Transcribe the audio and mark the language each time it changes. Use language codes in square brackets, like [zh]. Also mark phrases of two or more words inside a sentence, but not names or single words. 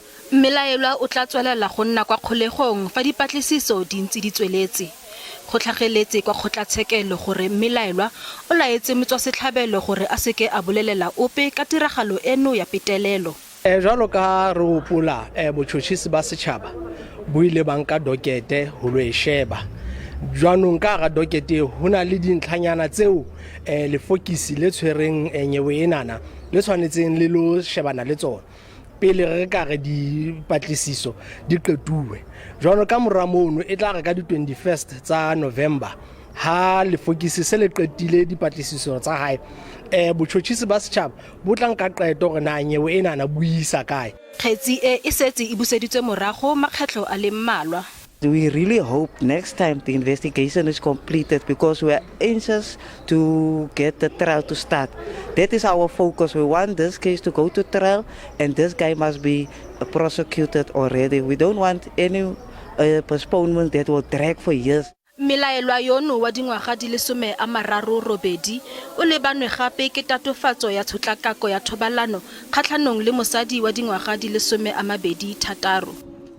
[tn] Mmelaelwa o tla tswelela go nna kwa kgolegong fa dipatlisiso di ntse di tsweletse. Go tlhageletse kwa kgotlatshekelo gore Mmelaelwa o laetse motswasetlhabelo gore a seke a bolelela ope ka tiragalo eno ya petelelo. [st] Jwalo ka re hopola botšhotšhisi ba setšhaba bo ile ba nka dokete ho lo e sheba. Jwanong ka ga dokete ho na le dintlhanyana tseo lefokisi le tshwereng nyewe enana le tshwanetseng le lo shebana le tsona pele re ka re dipatlisiso di qetuwe. Jwalo ka mora mono e tla re ka di 21st tsa November ha lefokisi se le qetile dipatlisiso tsa hae botšhotšhisi ba setšhaba bo tla nka qeto gore na nyewe enana buisa kae. [tn] Kgetse e setse e buseditswe morago makgetlo a le mmalwa. [en] We really hope next time the investigation is completed because we are anxious to get the trial to start. That is our focus. We want this case to go to trial and this guy must be prosecuted already. We don't want any postponement that will drag for years. [tn] Mmelaelwa yono wa dingwaga di le 38 o lebanwe gape ke tatofatso ya tshotlakako ya thobalano kgatlhanong le mosadi wa dingwaga di le 26.